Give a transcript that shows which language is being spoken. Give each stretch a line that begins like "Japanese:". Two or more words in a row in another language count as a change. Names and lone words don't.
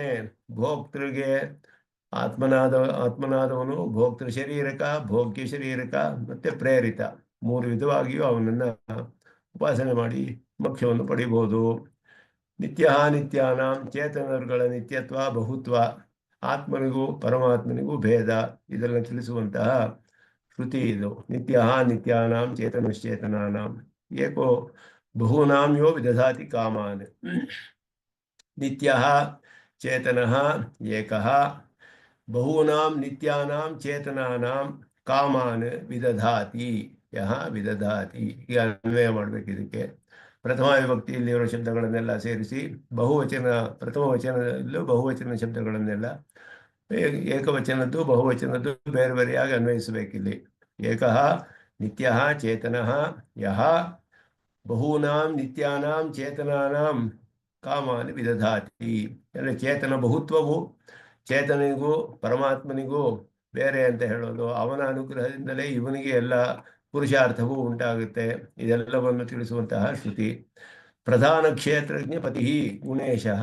Kannada: ಭೋಕ್ತೃಗೆ ಆತ್ಮನಾದವನು, ಭೋಕ್ತೃ ಶರೀರಕ, ಭೋಗ್ಯ ಶರೀರಕ, ಮತ್ತೆ ಪ್ರೇರಿತ, ಮೂರು ವಿಧವಾಗಿಯೂ ಅವನನ್ನ ಉಪಾಸನೆ ಮಾಡಿ ಮೋಕ್ಷವನ್ನು ಪಡಿಬಹುದು. ನಿತ್ಯಾನಾಂ ಚೇತನರುಗಳ ನಿತ್ಯತ್ವ ಬಹುತ್ವ, ಆತ್ಮನಿಗೂ ಪರಮಾತ್ಮನಿಗೂ ಭೇದ, ಇದನ್ನು ತಿಳಿಸುವಂತಹ ಶ್ರುತಿ ಇದು.
Sanskrit: ನಿತ್ಯಾನಾಂ ಚೇತನಶ್ಚೇತನಾನಾಂ ಏಕೋ ಬಹೂನಾಂ ಯೋ ವಿದಧಾತಿ ಕಾಮಾನ್. ನಿತ್ಯಃ ಚೇತನಃ ಏಕಃ, ಬಹೂನಾಂ ನಿತ್ಯಾನಾಂ ಚೇತನಾನಾಂ ಕಾಮಾನ್ ವಿದಧಾತಿ ಯಹ ವಿದಧಾತಿ.
Kannada: ಈಗ ಅನ್ವಯ ಮಾಡಬೇಕು ಇದಕ್ಕೆ. ಪ್ರಥಮ ವಿಭಕ್ತಿಯಲ್ಲಿರುವ ಶಬ್ದಗಳನ್ನೆಲ್ಲ ಸೇರಿಸಿ ಪ್ರಥಮ ವಚನದಲ್ಲೂ ಬಹುವಚನ ಶಬ್ದಗಳನ್ನೆಲ್ಲ ಏಕವಚನದ್ದು ಬಹುವಚನದ್ದು ಬೇರೆ ಬೇರೆಯಾಗಿ ಅನ್ವಯಿಸಬೇಕಿಲ್ಲಿ.
Sanskrit: ಏಕಃ ನಿತ್ಯಃ ಚೇತನಃ ಯಹ ಬಹೂನಾಂ ನಿತ್ಯಾನಾಂ ಚೇತನಾನಾಂ ಕಾಮಾನ್ ವಿದಧಾತಿ.
Kannada: ಅಂದರೆ ಚೇತನ ಬಹುತ್ವವು ಚೇತನಿಗೂ ಪರಮಾತ್ಮನಿಗೂ ಬೇರೆ ಅಂತ ಹೇಳೋದು, ಅವನ ಅನುಗ್ರಹದಿಂದಲೇ ಇವನಿಗೆ ಎಲ್ಲ ಪುರುಷಾರ್ಥವೂ ಉಂಟಾಗುತ್ತೆ. ಇದೆಲ್ಲವನ್ನು ತಿಳಿಸುವಂತಹ ಶ್ರುತಿ.
Sanskrit: ಪ್ರಧಾನ ಕ್ಷೇತ್ರಜ್ಞ ಪತಿ ಗುಣೇಶಃ.